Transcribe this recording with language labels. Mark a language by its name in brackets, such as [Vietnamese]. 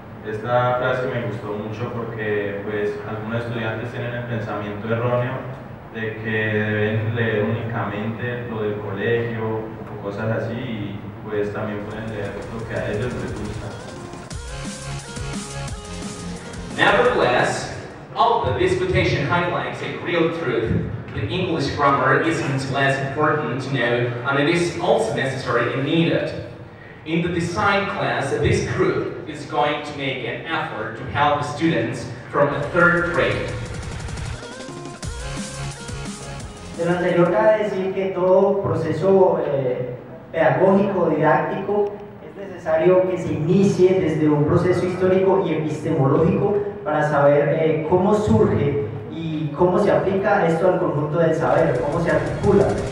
[Spanish] Esta frase me gustó mucho porque pues, algunos estudiantes tienen el pensamiento erróneo de que deben leer únicamente lo del colegio o cosas así, y pues también pueden leer lo que a ellos les gusta. [English] Nevertheless, although this quotation highlights a real truth, the English grammar isn't less important to know, and it is also necessary and needed. In the design class, this group is going to make an effort to help students from the 3rd grade. [Spanish] De lo anterior cabe decir que todo proceso pedagógico, didáctico, es necesario que se inicie desde un proceso histórico y epistemológico para saber cómo surge y cómo se aplica esto al conjunto del saber, cómo se articula.